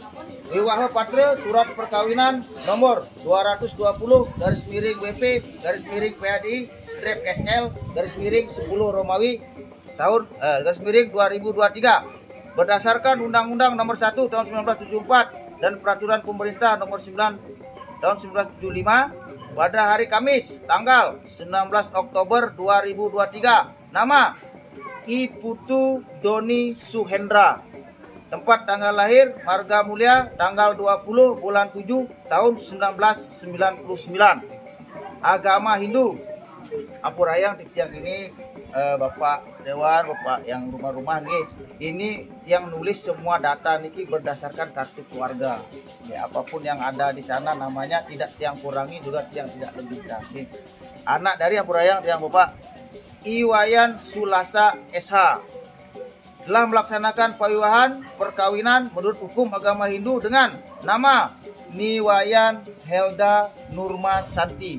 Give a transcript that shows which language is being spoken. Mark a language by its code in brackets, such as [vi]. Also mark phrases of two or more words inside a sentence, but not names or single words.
[id] Wiwaha Patra Surat Perkawinan nomor 220/WP/PADI strip SL /10 Romawi tahun /2023 berdasarkan Undang-Undang nomor 1 tahun 1974 dan Peraturan Pemerintah nomor 9 tahun 1975 pada hari Kamis tanggal 19 Oktober 2023. Nama I Putu Doni Suhendra. Tempat tanggal lahir Marga Mulia tanggal 20 bulan 7 tahun 1999. Agama Hindu. Ampurayang di tiang ini Bapak Dewan, Bapak yang rumah-rumah nih, ini yang nulis semua data niki berdasarkan kartu keluarga. Ya, apapun yang ada di sana namanya tidak tiang kurangi juga tiang tidak lebihkan. Anak dari Ampurayang tiang Bapak Iwayan Sulasa SH telah melaksanakan pawiwahan perkawinan menurut hukum agama Hindu dengan nama Niwayan Helda Nurma Santi.